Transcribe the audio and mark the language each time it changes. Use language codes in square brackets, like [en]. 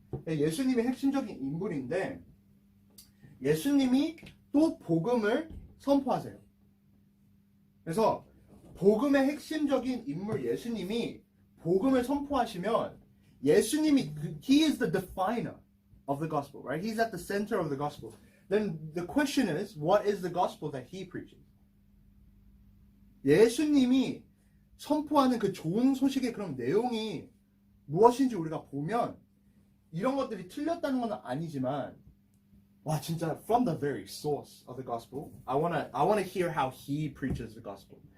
[ko] 예수님이 핵심적인 인물인데 예수님이 또 복음을 선포하세요. 그래서 복음의 핵심적인 인물 예수님이 복음을 선포하시면 예수님이 [en] He is the definer of the gospel, right? He's at the center of the gospel. Then the question is, what is the gospel that He preaches? [ko] 예수님이 선포하는 그 좋은 소식의 그런 내용이 무엇인지 우리가 보면 이런 것들이 틀렸다는 건 아니지만 와 진짜 [en] from the very source of the gospel [ko] I wanna hear how he preaches the gospel.